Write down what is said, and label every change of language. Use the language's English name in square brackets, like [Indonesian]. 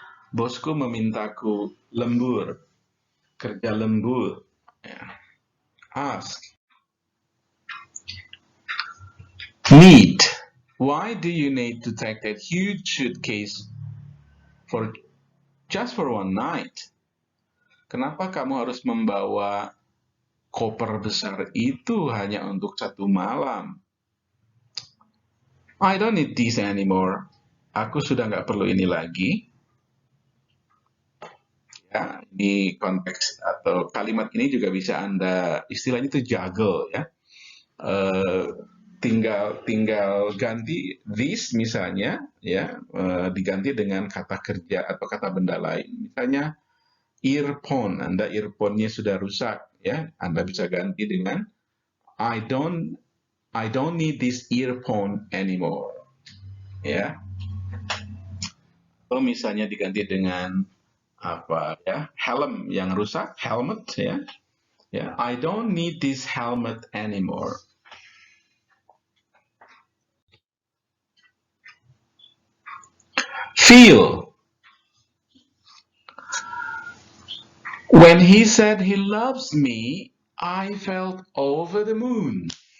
[Indonesian] Bosku memintaku lembur. Kerja lembur. Yeah. Ask. [English] Need. Why do you need to take that huge suitcase just for one night? [Indonesian] Kenapa kamu harus membawa koper besar itu hanya untuk satu malam? [English] I don't need this anymore. [Indonesian] Aku sudah nggak perlu ini lagi. Ya, ini konteks atau kalimat ini juga bisa Anda istilahnya itu juggle ya. Tinggal ganti this misalnya ya, diganti dengan kata kerja atau kata benda lain. Misalnya earphone, Anda earphone-nya sudah rusak ya, Anda bisa ganti dengan [English] I don't need this earphone anymore. [Indonesian] Ya. Atau misalnya diganti dengan apa ya? Helm yang rusak, helmet ya. [English] Ya, I don't need this helmet anymore. Feel. When he said he loves me, I felt over the moon.